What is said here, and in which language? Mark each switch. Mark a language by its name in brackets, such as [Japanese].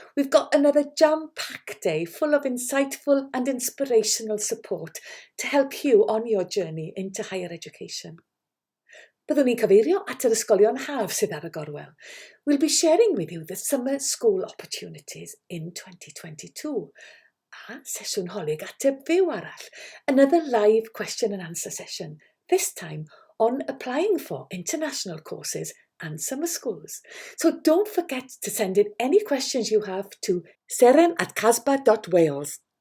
[English] We've got another jam-packed day full of insightful and inspirational support to help you on your journey into higher education. [Welsh] Byddwn ni'n cyfeirio at yr ysgolion haf sydd ar y gorwel. [English] We'll be sharing with you the summer school opportunities in 2022. [Welsh] A sesiwn holyg ateb fyw arall, [English] another live question and answer session, this time on applying for international courses and summer schools. So don't forget to send in any questions you have to seren@casba.wales.